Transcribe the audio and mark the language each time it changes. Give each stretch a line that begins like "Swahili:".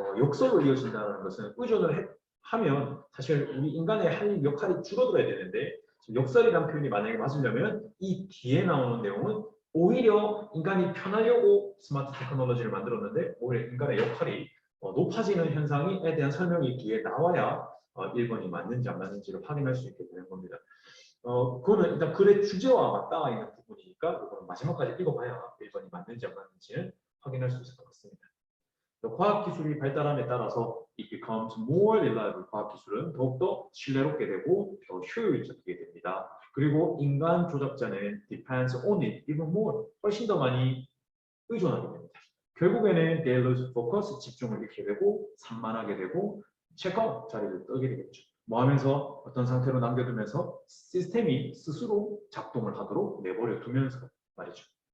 Korean: 역설로 이어진다는 것은 의존을 하면 사실 우리 인간의 할 역할이 줄어들어야 되는데 역설이라는 표현이 만약에 맞으려면 이 뒤에 나오는 내용은 오히려 인간이 편하려고 스마트 테크놀로지를 만들었는데 오히려 인간의 역할이 높아지는 현상에 대한 설명이 뒤에 나와야 1번이 맞는지 안 맞는지를 확인할 수 있게 되는 겁니다. 그거는 일단 글의 주제와 맞닿아 있는 부분이니까 그거는 마지막까지 읽어봐야 1번이 맞는지 안 맞는지는 확인할 수 있을 것 같습니다. 과학기술이 발달함에 따라서
English: it becomes more reliable.
Korean: 과학기술은 더욱더 신뢰롭게 되고 더 효율적이게 됩니다. 그리고 인간 조작자는
English: depends on it even more.
Korean: 훨씬 더 많이 의존하게 됩니다. 결국에는
English: they lose focus,
Korean: 집중을 잃게 되고 산만하게 되고 체크아웃 자리를 뜨게 되겠죠. 뭐 하면서 어떤 상태로 남겨두면서 시스템이 스스로 작동을 하도록 내버려 두면서 말이죠.